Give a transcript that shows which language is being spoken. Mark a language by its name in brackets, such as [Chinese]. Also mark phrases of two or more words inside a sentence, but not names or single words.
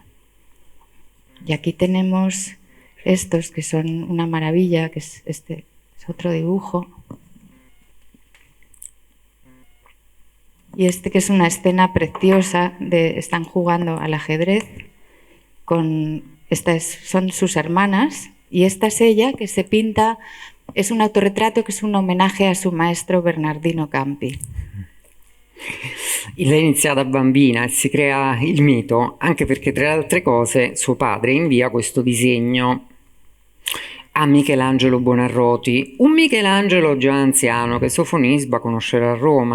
[Spanish] Y aquí tenemos estos que son una maravilla, que es este es otro dibujo. Y este que es una escena preciosa, están jugando al ajedrez, son sus hermanas, y esta es ella que se pinta. Es un autorretrato [Italian] che è un homenaje a suo maestro Bernardino Campi. Lei inizia da bambina e si crea il mito, anche perché tra le altre cose suo padre invia questo disegno a Michelangelo Buonarroti, un Michelangelo già anziano che Sofonisba conoscerà a Roma.